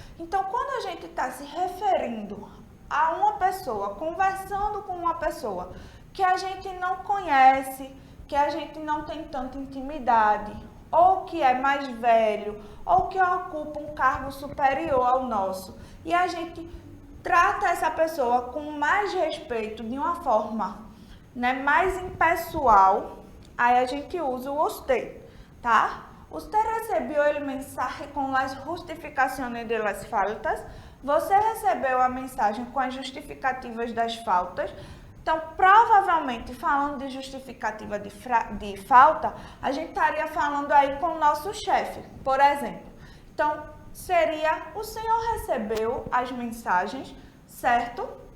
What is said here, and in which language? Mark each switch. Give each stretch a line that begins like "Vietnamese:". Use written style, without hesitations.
Portuguese: Então, quando a gente está se referindo a uma pessoa, conversando com uma pessoa que a gente não conhece, que a gente não tem tanta intimidade, ou que é mais velho, ou que ocupa um cargo superior ao nosso, e a gente trata essa pessoa com mais respeito, de uma forma mais impessoal, aí a gente usa o usted, tá?
Spanish: Usted recibió el mensaje con las justificaciones de las faltas.
Portuguese: Você recebeu a mensagem com as justificativas das faltas. Então, provavelmente, falando de justificativa de falta, a gente estaria falando aí com o nosso chefe, por exemplo. Então, seria, o senhor recebeu as mensagens, certo?